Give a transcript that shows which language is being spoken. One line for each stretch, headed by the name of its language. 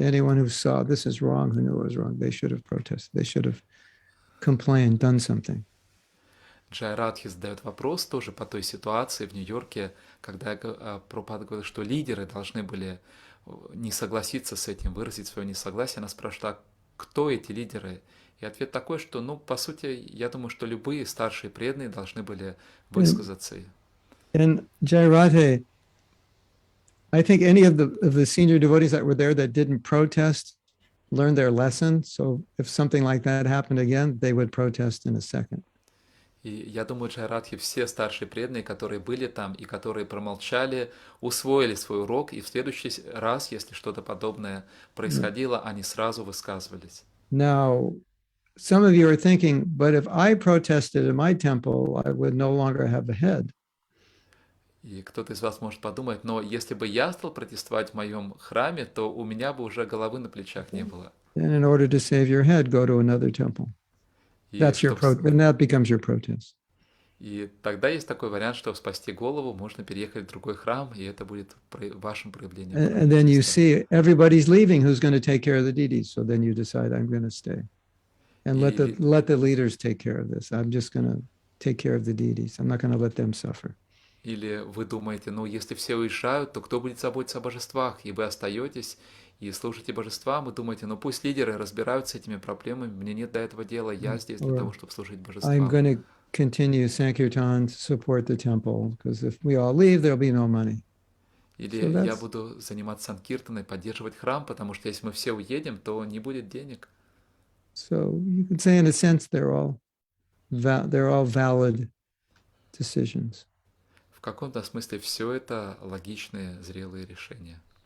English: Anyone who saw this is wrong, who knew it was wrong, they should have protested. They should have complained, done something.
Russian: Джай Радхи задает вопрос тоже по той ситуации в Нью-Йорке, когда Прабхупада говорил, что лидеры должны были не согласиться с этим, выразить свое несогласие. Она спрашивает, а кто эти лидеры? И ответ такой, что, по сути, я думаю, что любые старшие преданные должны были высказаться.
English: And Jai Radhe, I think any of the senior devotees that were there that didn't protest learned their lesson. So if something like that happened again, they would protest in a second.
Russian: И я думаю, Джай Радхи, все старшие преданные, которые были там и которые промолчали, усвоили свой урок, и в следующий раз, если что-то подобное происходило, они сразу высказывались.
English: Now, some of you are thinking, but if I protested in my temple, I would no longer have a head.
Russian: И кто-то из вас может подумать, но если бы я стал протестовать в моем храме, то у меня бы уже головы на плечах не было.
English: And in order to save your head, go to another temple. And that becomes your protest.
Russian: И тогда есть такой вариант, что спасти голову, можно переехать в другой храм, и это будет вашим проявлением.
English: And then you see everybody's leaving who's going to take care of the deities. So then you decide, I'm going to stay. And let the leaders take care of this. I'm just going to take care of the deities. I'm not going to let them suffer.
Russian: Или вы думаете, если все уезжают, то кто будет заботиться о божествах? И вы остаетесь и служите божествам, и думаете, пусть лидеры разбираются с этими проблемами, мне нет до этого дела, я здесь для того, чтобы служить божествам.
English: I'm going to continue Sankirtan to support the temple, because if we all leave, there'll be no money.
Russian: Или я буду заниматься санкиртаной, поддерживать храм, потому что если мы все уедем, то не будет денег.
English: So you could say, in a sense, they're all valid decisions.
Russian: В каком-то смысле все это логичные, зрелые решения.